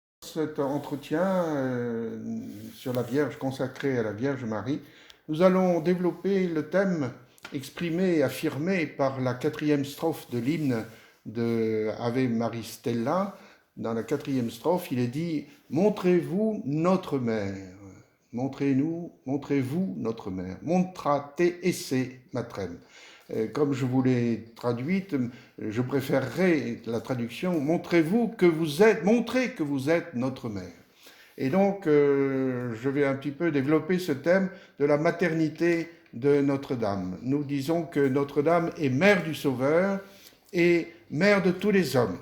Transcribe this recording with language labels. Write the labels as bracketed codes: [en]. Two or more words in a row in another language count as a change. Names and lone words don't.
[fr] cet entretien sur la Vierge, consacré à la Vierge Marie, nous allons développer le thème exprimé et affirmé par la 4e strophe de l'hymne de Ave Maris Stella. Dans la 4e strophe, il est dit « Montrez-vous notre mère ». Montrez-vous notre mère. [la] Montrate esse matrem. [fr] Comme je vous l'ai traduite, je préférerais la traduction « montrez que vous êtes notre mère ». Et donc, je vais un petit peu développer ce thème de la maternité de Notre-Dame. Nous disons que Notre-Dame est mère du Sauveur et mère de tous les hommes.